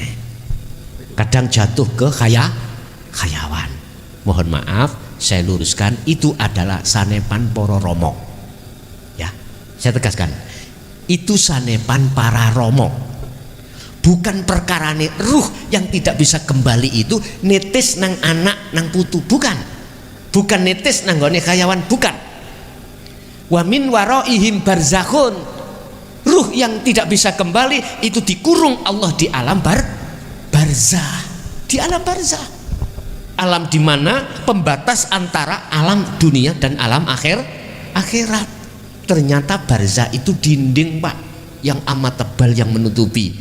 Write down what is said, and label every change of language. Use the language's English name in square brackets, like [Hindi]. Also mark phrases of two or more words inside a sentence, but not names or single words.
[Indonesian] Kadang jatuh ke khayawan. Mohon maaf, saya luruskan, itu adalah sanepan para romo. Ya, saya tegaskan, itu sanepan para romo. [Javanese] Bukan perkarane ruh yang tidak bisa kembali itu netis nang anak nang putu, bukan netis nang gone khayawan, bukan. [Arabic] ومن ورائهم برزخ, [Indonesian] ruh yang tidak bisa kembali itu dikurung Allah di alam barzah, di alam barzah, alam di mana pembatas antara alam dunia dan alam akhirat. Ternyata barzah itu dinding, Pak, yang amat tebal yang menutupi.